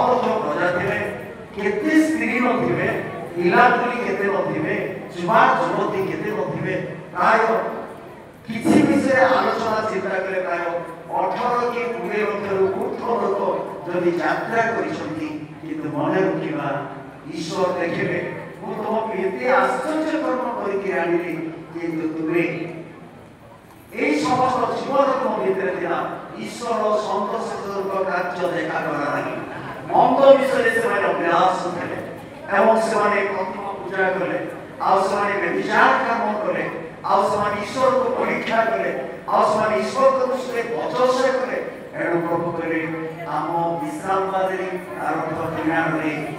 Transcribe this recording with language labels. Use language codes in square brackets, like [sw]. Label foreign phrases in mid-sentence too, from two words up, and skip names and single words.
[or] ଲକ୍ଷ ପ୍ରଜା ଥିବେ କେତେ ସ୍ତ୍ରୀ ନଥିବେ ପିଲାପିଲି କେତେ ନଥିବେ ଯୁବା ଯୁବତୀ କେତେ ନଥିବେ ପ୍ରାୟ କିଛି ବିଷୟରେ ଆଲୋଚନା ଚିନ୍ତା କଲେ ପ୍ରାୟ 18 କି 20 ଲକ୍ଷରୁ ଉର୍ଦ୍ଧ୍ୱ ଲୋକ ଯଦି ଯାତ୍ରା କରିଛନ୍ତି କିନ୍ତୁ ମନେ ରଖିବା ଈଶ୍ୱର ଦେଖିବେ ମୁଁ ତୁମକୁ ଏତେ ଆଶ୍ଚର୍ଯ୍ୟ କର୍ମ କରିକି ଆଣିଲି କିନ୍ତୁ ତୁମେ ଏହି ସମସ୍ତ ଜୀବନ ତୁମ ଭିତରେ ଥିଲା ଈଶ୍ୱର ସନ୍ତୋଷଜନକ କାର୍ଯ୍ୟ ଦେଖାଗଲା ନାହିଁ ମନ୍ଦ ବିଷୟରେ ସେମାନେ ଅଭିଳାଷ ଥିଲେ ଏବଂ ସେମାନେ ପ୍ରତିମା ପୂଜା କଲେ ଆଉ ସେମାନେ ବ୍ୟଭିଚାର କାମ କଲେ ଆଉ ସେମାନେ ଈଶ୍ୱରକୁ ପରୀକ୍ଷା କଲେ ଆଉ ସେମାନେ ଈଶ୍ୱରଙ୍କ ଦୃଷ୍ଟିରେ ବଚସା କଲେ ଏଣୁ ପ୍ରଭୁ କହିଲେ ଆମ ବିଶ୍ରାମବାଦରେ ଆରମ୍ଭ ଜ୍ଞାନରେ